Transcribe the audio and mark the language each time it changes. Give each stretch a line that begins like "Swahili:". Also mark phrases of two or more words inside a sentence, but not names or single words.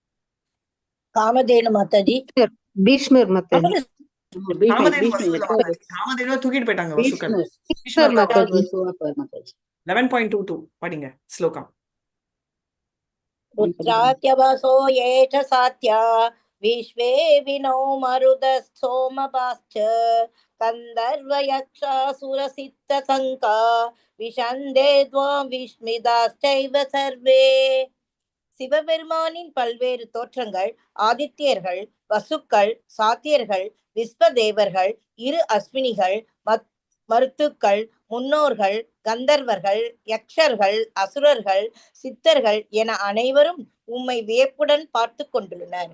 Tamil: காமதேனு மாதாஜி. பீஷ்மர் மாதாஜி. காமதேனுவை தூக்கிட்டு போயிட்டாங்க வசுக்கள். 11.22 படிங்க ஸ்லோகம்.
Sanskrit: रुद्रात्यवसो एष साध्या विश्वे विनो मरुदः सोमपाश्च गन्धर्वयक्षासुरसिद्धसङ्का विशन्दे त्वां विस्मिताश्चैव सर्वे.
Tamil: சிவபெருமானின் பல்வேறு தோற்றங்கள் ஆதித்யர்கள், வசுக்கள், சாத்தியர்கள், விஸ்வதேவர்கள், இரு அஸ்வினிகள், மருத்துக்கள், முன்னோர்கள், கந்தர்வர்கள், யக்ஷர்கள், அசுரர்கள், சித்தர்கள் என அனைவரும் உம்மை வியப்புடன் பார்த்து கொண்டுள்ளனர்.